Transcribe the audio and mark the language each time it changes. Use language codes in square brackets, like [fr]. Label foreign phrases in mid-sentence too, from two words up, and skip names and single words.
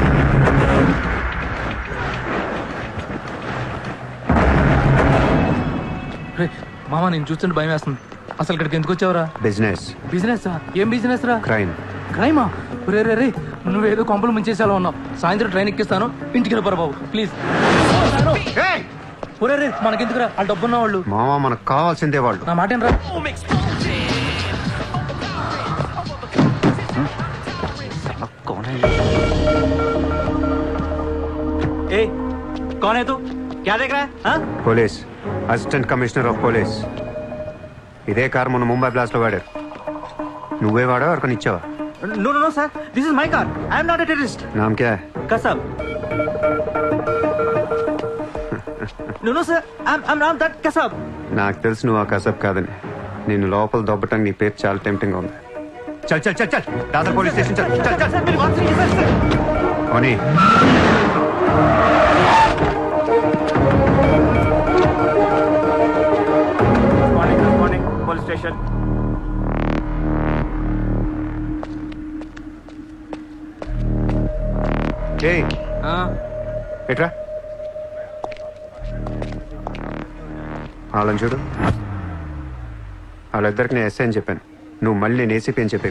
[te] మామ, నేను చూస్తుంటే భయం వేస్తుంది. అసలు ఇక్కడికి ఎందుకు వచ్చావురా? బిజినెస్. బిజినెస్? ఏం బిజినెస్ రా? క్రైమ్. క్రైమా? రే రే రే నువ్వేదో కొంపలు ముంచేసేలా ఉన్నావు. సాయంత్రం ట్రైన్ ఎక్కిస్తాను, ఇంటికి వెళ్ళిపోరా బాబు ప్లీజ్. ఒరే రే మనకెందుకురా, వాళ్ళు డబ్బున్న వాళ్ళు. మావా మనకు కావాల్సిందే వాళ్ళు. నా మాట ఏంట్రా? [hi] ए, कौन है तू? क्या देख रहा है? हाँ? [te] పోలీస్, [en] Assistant Commissioner of Police. [te] ఇదే కార్ మొన్న ముంబై బ్లాస్ట్ లో వాడారు. నువ్వే వాడా ఎవరికని ఇచ్చావా? [en] No, no, no, sir. This is my car. I am not a terrorist. [hi] नाम क्या है? [en] Kasab. No, no, sir. I'm not that Kasab. [te] నాకు తెలుసు నువ్వు ఆ కసబ్ కాదని. నేను లోపల దొబ్బటానికి నీ పేరు చాలా టెంప్టింగ్ ఉంది. [hi] चल चल चल चल दादर पुलिस स्टेशन चल चल चल. Sir, मेरी बात सुनिए, sir. ఓనీ [en] Good morning, police station. [te] ఏయ్ ఎట్రా వాళ్ళని చూడు. వాళ్ళిద్దరికి నేను ఎస్ఐ అని చెప్పాను. నువ్వు మళ్ళీ నేను ఏసీపీ అని చెప్పాకు.